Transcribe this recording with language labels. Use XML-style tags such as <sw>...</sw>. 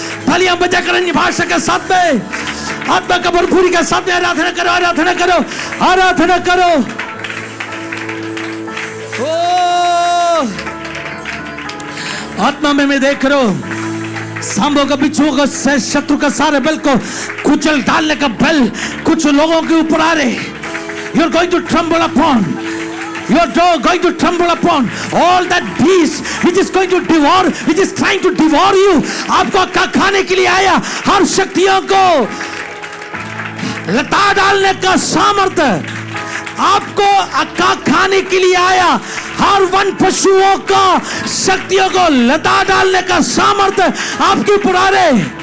<hi>तालियां बजाकर अन्य भाषा के साथ में आत्मा का भरपूरी के साथ में आराधना करो, आराधना करो, आराधना करो. ओ आत्मा में मैं देख रहा हूं सांबों का बिच्छुओं का शत्रु का सारे बल को कुचल डालने का बल कुछ लोगों के ऊपर आ रहे.</hi> <en>You're going to tremble upon. You're going to tremble upon all that beast which is going to devour, which is trying to devour you.</en> <hi>आपको खाने के लिए आया हर शक्तियों को लता डालने का सामर्थ्य, आपको अक्का खाने के लिए आया हर वन पशुओं का शक्तियों को लता डालने का सामर्थ्य आपके ऊपर आ रहे.</hi>